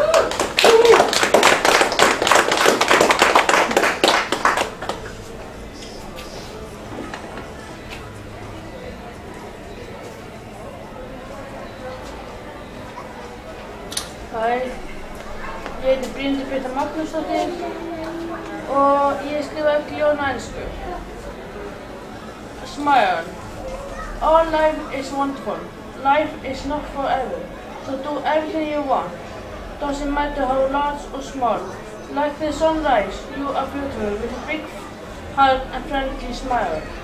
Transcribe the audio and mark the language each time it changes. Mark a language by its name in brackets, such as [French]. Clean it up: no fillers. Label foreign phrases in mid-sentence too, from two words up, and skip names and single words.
[Icelandic] Hæ, ég heiti Brynhildur Birta Magnúsdóttir og ég skrifa öll ljóðin á ensku. [English] Smile. All life is wonderful. Life is not forever. So do everything you want. Doesn't matter how large or small. Like the sunrise, you are beautiful with a big hug and friendly smile.